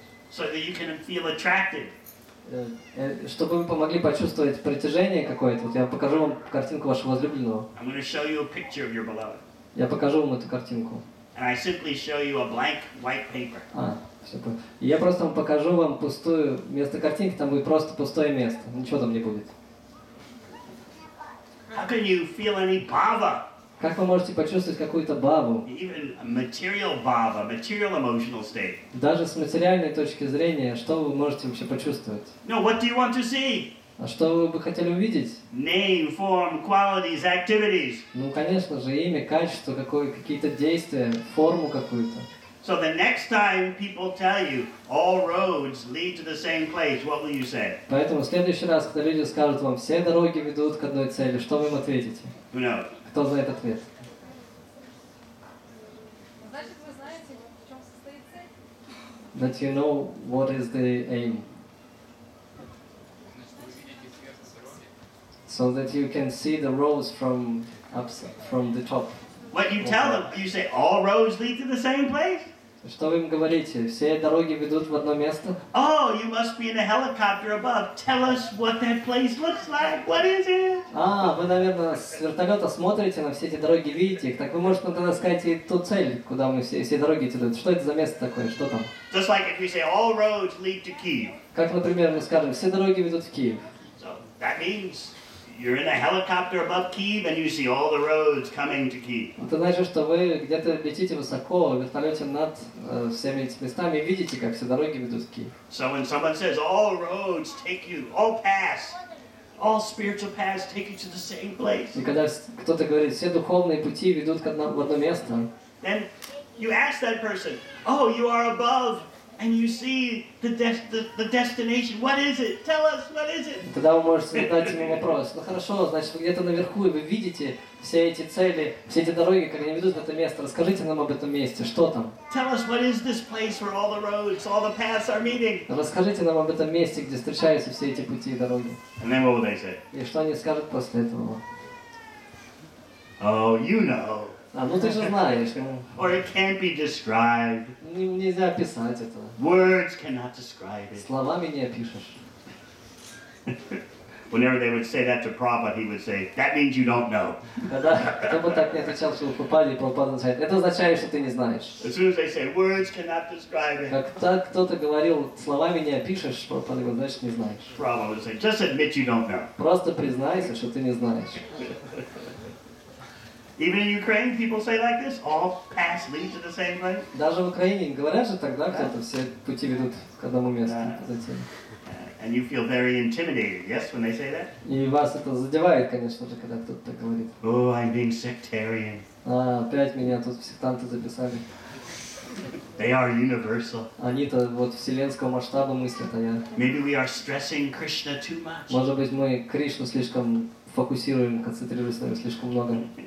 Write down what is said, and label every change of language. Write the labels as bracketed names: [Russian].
[English] So that you can feel attracted. [Russian] чтобы вы помогли почувствовать притяжение какое-то. Вот я покажу вам картинку вашего возлюбленного. [English] I'm going to show you a picture of your beloved. [Russian] Я покажу вам эту картинку. [English] And I simply show you a blank white paper. [Russian] Все понял. И я просто вам покажу вам пустую, вместо картинки там будет просто пустое место. Ничего там не будет. [English] How can you feel any bhava? [Russian] Как вы можете почувствовать какую-то бхаву? [English] Even a material bhava, material emotional state. [Russian] Даже с материальной точки зрения, что вы можете вообще почувствовать? [English] No, what do you want to see? [Russian] А что вы бы хотели увидеть? [English] Name, form, qualities, activities. [Russian] Ну, конечно же, имя, качество, какие-то действия, форму какую-то. [English] So the next time people tell you all roads lead to the same place, what will you say? [Russian] Поэтому в следующий раз, когда люди скажут вам, все дороги ведут к одной цели, что вы им ответите? [English] Who knows? [Russian] Кто знает ответ? Значит, вы знаете, в чем состоит цель? [English] That you know what is the aim. So that you can see the roads from the top. What you tell them, you say all roads lead to the same place? [Russian] Что вы им говорите? Все дороги ведут в одно место? [English] Oh, you must be in a helicopter above. Tell us what that place looks like. What is it? [Russian] Вы, наверное, с вертолета смотрите на все эти дороги, видите их. Так вы можете тогда сказать и ту цель, куда мы все дороги идут. Что это за место такое? Что там? [English] Just like if we say all roads lead to Kyiv. [Russian] Как, например, мы скажем, все дороги ведут в Киев. [English] So that means you're in a helicopter above Kyiv and you see all the roads coming to Kyiv. [Russian] Это значит, что вы где-то летите высоко в вертолете над всеми этими местами и видите, как все дороги ведут в Киев. [English] So when someone says all roads take you, all paths, all spiritual paths take you to the same place. [Russian] И когда кто-то говорит, все духовные пути ведут в одно место, [English] Then you ask that person, oh, you are above and you see the destination. What is it? Tell us, what is it? [Russian] тогда вы можете задать ему вопрос. Ну хорошо, значит, вы где-то наверху, и вы видите все эти цели, все эти дороги, как они ведут в это место. Расскажите нам об этом месте, что там? [English] Tell us, what is this place where all the roads, all the paths are meeting? [Russian] Расскажите нам об этом месте, где встречаются все эти пути и дороги. [English] And then what will they say? [Russian] И что они скажут после этого? [English] Oh, you know. [Russian] Ну ты же знаешь, [English] Or it can't be described. [Russian] нельзя описать это. [English] Words cannot describe it. [Russian] Словами не опишешь. [English] Whenever they would say that to Prabhupada, he would say, that means you don't know. [Russian] Когда кто бы так не отвечал, что Прабхупаде, Прабхупада отвечает, это означает, что ты не знаешь. [English] As soon as they say, words cannot describe it, [Russian] Как так кто-то говорил, словами не опишешь, Прабхупада говорит, значит не знаешь. [English] Prabhupada would say, just admit you don't know. [Russian] Просто признайся, что ты не знаешь. [English] Even in Ukraine, people say like this, all paths lead to the same place. [Russian] Даже в Украине говорят же тогда, кто-то все пути ведут к одному месту. Затем. [English] And you feel very intimidated, yes, when they say that? [Russian] И вас это задевает, конечно же, когда кто-то так говорит. [English] Oh, I'm being sectarian. [Russian] Опять меня тут сектанты записали. [English] They are universal. [Russian] Они-то вот вселенского масштаба мыслят, а я... [English] Maybe we are stressing Krishna too much. [Russian] Может быть, мы Кришну слишком фокусируем, концентрируемся на нем слишком много.